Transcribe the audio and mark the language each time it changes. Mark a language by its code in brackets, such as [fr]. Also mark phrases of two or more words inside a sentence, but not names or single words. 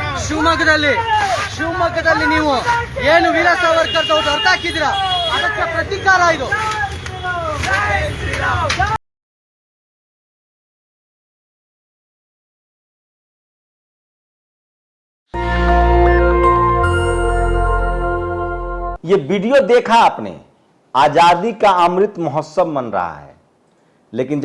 [kn] ಶಿವಮೊಗ್ಗದಲ್ಲಿ ನೀವು ಏನು ವೀರ ಸಾವರ್ಕರ್ ಅವರು ಅರ್ಥ ಹಾಕಿದ್ದೀರಾ, ಅದಕ್ಕೆ ಪ್ರತೀಕಾರ ಇದು. [hi] ये वीडियो देखा आपने, आजादी का अमृत महोत्सव मन रहा है, लेकिन